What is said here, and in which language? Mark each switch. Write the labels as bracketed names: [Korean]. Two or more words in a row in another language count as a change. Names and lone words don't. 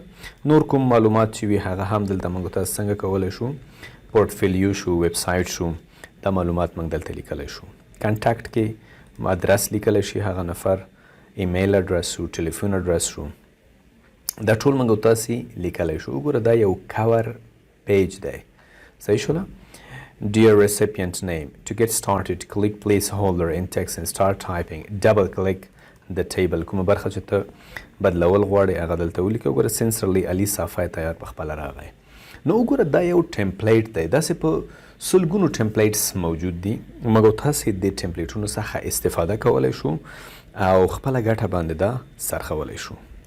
[Pashto] نور کوم معلومات چې وي هغه هم دلته موږ تاسو څنګه کولی شو، پورټفولیو شو، ویب سایټ شو، دا معلومات موږ دلته لیکلی شو. کنټاکټ کې ادرس لیکلی شي، هغه نفر، ایمیل اډرس شو، ټلیفون اډرس شو، دا ټول موږ تاسې لیکلی شو. وګوره دا یو کور پیج دی. صحیح شوله؟ [English] Dear recipient name, to get started, click placeholder in text and start typing. Double click the table. [Pashto] کومه برخه چې ته بدلول غواړې هغه دلته ولیکه. وګوره سنسرلی علي صافی تیار په خپله راغی. نو وګوره دا یو ټمپلیټ دی. داسې په سلګونو ټمپلیټس موجود دي. موږ تاسې د ټمپلیټونو څخه استفاده کولی شو او خپله ګټه باندې دا سرخولی شو.